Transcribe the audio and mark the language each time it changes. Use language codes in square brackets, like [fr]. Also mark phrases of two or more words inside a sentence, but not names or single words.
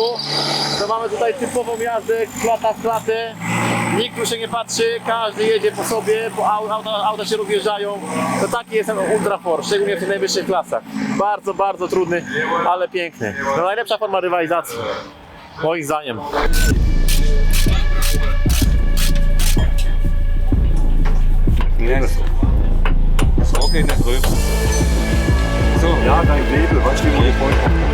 [pl] To mamy tutaj typową jazdę, klata w klatę. Nikt tu się nie patrzy, każdy jedzie po sobie, bo auta się rozjeżdżają. To taki jest ten Ultra Force, szczególnie w tych najwyższych klasach. Bardzo trudny, ale piękny. No najlepsza forma rywalizacji, moim zdaniem. [nl] Okay, net terug. Zo. [de] Ja, dein Nebel, weißt du, wie ich wollte.